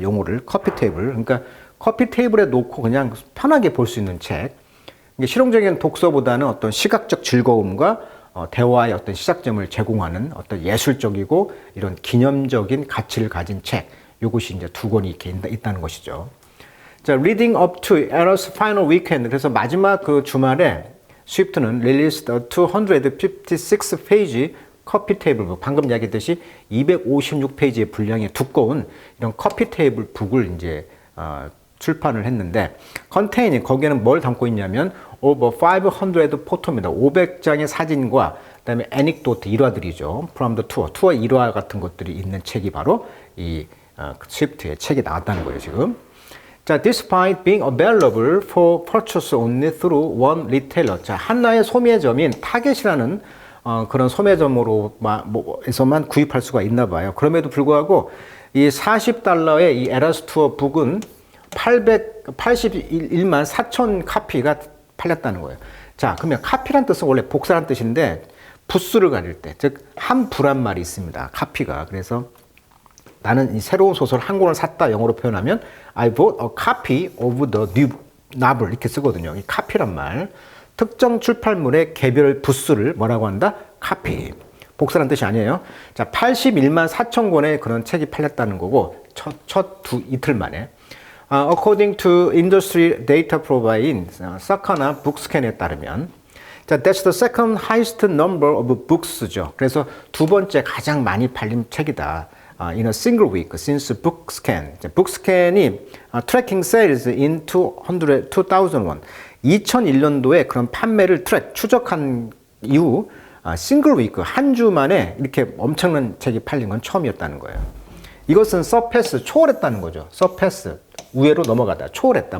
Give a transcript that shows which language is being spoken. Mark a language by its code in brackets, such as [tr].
[ko] 용어를 커피 테이블. 그러니까 커피 테이블에 놓고 그냥 편하게 볼 수 있는 책. 실용적인 독서보다는 어떤 시각적 즐거움과 대화의 어떤 시작점을 제공하는 어떤 예술적이고 이런 기념적인 가치를 가진 책. 이것이 이제 두 권이 이렇게 있다는 것이죠. [en] 자, Leading up to Eras Final Weekend. [ko] 그래서 마지막 그 주말에 스위프트는 [en] released a [ko] 256페이지 커피 테이블 북. 방금 이야기했듯이 256페이지의 분량의 두꺼운 이런 커피 테이블 북을 이제 출판을 했는데 컨테이닝 거기에는 뭘 담고 있냐면 [en] over 500 [ko] 포토입니다. 500장의 사진과 그다음에 애닉도트 일화들이죠. [en] from the tour [ko] 투어 일화 같은 것들이 있는 책이 바로 이 스위프트의 책이 나왔다는 거예요, 지금. [en] 자, despite being available for purchase only through one retailer. [ko] 자, 하나의 소매점인 타겟이라는 그런 소매점으로에서만 구입할 수가 있나 봐요. 그럼에도 불구하고 이 40달러의 이 에라스 투어 북은 881만 4천 카피가 팔렸다는 거예요. 자, 그러면 카피란 뜻은 원래 복사란 뜻인데 부수를 가릴 때, 즉 한 부란 말이 있습니다. 카피가. 그래서 나는 이 새로운 소설 한 권을 샀다 영어로 표현하면 [en] I bought a copy of the new novel [ko] 이렇게 쓰거든요. 이 카피란 말. 특정 출판물의 개별 부수를 뭐라고 한다? 카피. 복사란 뜻이 아니에요. 자, 81만 4천 권의 그런 책이 팔렸다는 거고 이틀 만에. [en] According to industry data providing [ko] 사카나 북스캔에 따르면 [en] 자, that's the second highest number of books죠. [ko] 그래서 두 번째 가장 많이 팔린 책이다. [en] In a single week since Bookscan. 북스캔이 tracking sales in 2001. [ko] 2001년도에 그런 판매를 추적한 이후 싱글 위크 한 주 만에 이렇게 엄청난 책이 팔린 건 처음이었다는 거예요. 이것은 서패스 초월했다는 거죠. 서패스 우회로 넘어가다 초월했다.